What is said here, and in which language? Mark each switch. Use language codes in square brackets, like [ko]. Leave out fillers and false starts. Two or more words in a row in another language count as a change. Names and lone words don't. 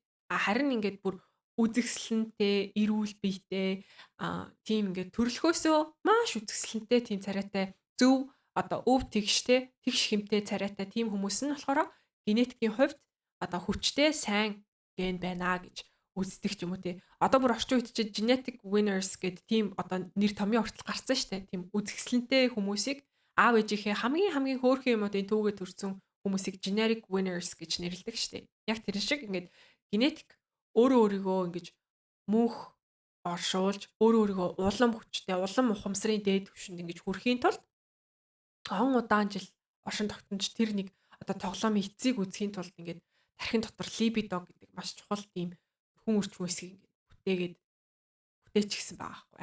[mn] Харин ингээд бүр үзэсгэлэнтэй, эрүүл биетэй тийм ингээд төрөлхөөсөө маш үзэсгэлэнтэй тийм царайтай зөв одоо өв тэгштэй тэгш хэмтэй царайтай тийм хүмүүс нь болохоор генетикийн хувьд одоо хүчтэй сайн ген байна гэж үздэг ч юм уу тий. Одоо бүр орчин үед чинь [en] genetic winners [mn] гэдэг тийм одоо нэр томьёо хүртэл гарсан шүү дээ. Тийм үзэсгэлэнтэй хүмүүсийг аав ээжийнхээ хамгийн хөөрхөн юмудын түүгээ төрсэн хүмүүсийг [en] generic winners [mn] гэж нэрлэдэг шүү дээ. Яг тэр шиг ингээд генетик өөрөө өөрийгөө ингэж мөнх оршуулж өөрөө өөрийгөө улам хүчтэй, улам ухамсарын дээд түвшинд ингэж хүрэхийн тулд он удаан жил оршин тогтнож тэр нэг одоо тоглоомын эцсийг үзэхийн тулд ингээд тархин дотор либидо гэдэг маш чухал тийм хүн үрч хүмүүсийг ингээд бүтээчихсэн байгаа байхгүй.